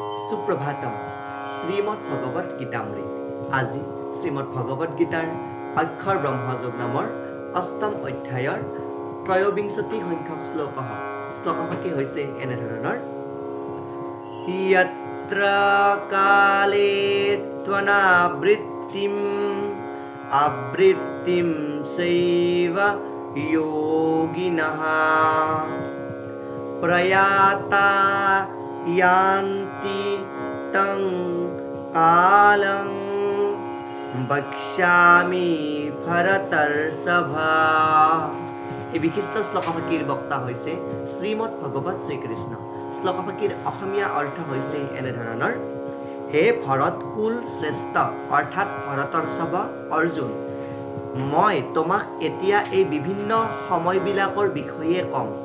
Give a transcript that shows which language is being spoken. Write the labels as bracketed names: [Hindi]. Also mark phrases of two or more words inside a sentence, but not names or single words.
[Assamese] সুপ্রভাতম শ্রীমদ্ ভগবত গীতামৃত আজি শ্রীমদ্ ভগবত গীতাৰ অক্ষৰ ব্ৰহ্মযোগ নামৰ অষ্টম অধ্যায়ৰ ত্ৰয়োবিংশতি সংখ্যক শ্লোকভাগী হৈছে এনেধৰণৰ [Sanskrit] यत्र काले त्वनावृत्तिम् आवृत्तिं सैव योगिनः प्रयाता यान्ति तं कालं बक्ष्यामि भरतर्षभा। [Assamese] এই বিশিষ্ট শ্লোকভাগীৰ বক্তা হৈছে শ্ৰীমদ ভগৱত শ্ৰীকৃষ্ণ। শ্লোকভাগীৰ অসমীয়া অৰ্থ হৈছে এনেধৰণৰ হে ভৰত কুল শ্ৰেষ্ঠ অৰ্থাৎ ভৰতৰ্ষভ অৰ্জুন, মই তোমাক এতিয়া এই বিভিন্ন সময়বিলাকৰ বিষয়ে ক'ম